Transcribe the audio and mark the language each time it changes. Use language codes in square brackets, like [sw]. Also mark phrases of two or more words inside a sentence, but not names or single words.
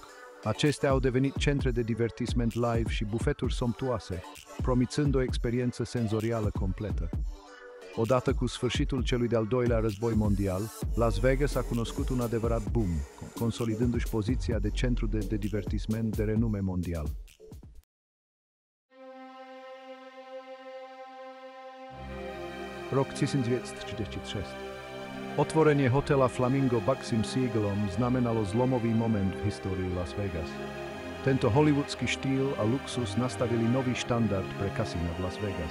[ro] Acestea au devenit centre de divertisment live și bufeturi somptuoase, promițând o experiență senzorială completă. Odată cu sfârșitul celui de-al doilea război mondial, Las Vegas a cunoscut un adevărat boom, consolidându-și poziția de centru de divertisment de renume mondial. [sk] Rok 1936. Otvorenie hotela Flamingo Buxom Siegelom znamenalo zlomový moment v histórii Las Vegas. Tento hollywoodský štýl a luxus nastavili nový štandard pre kasína v Las Vegas.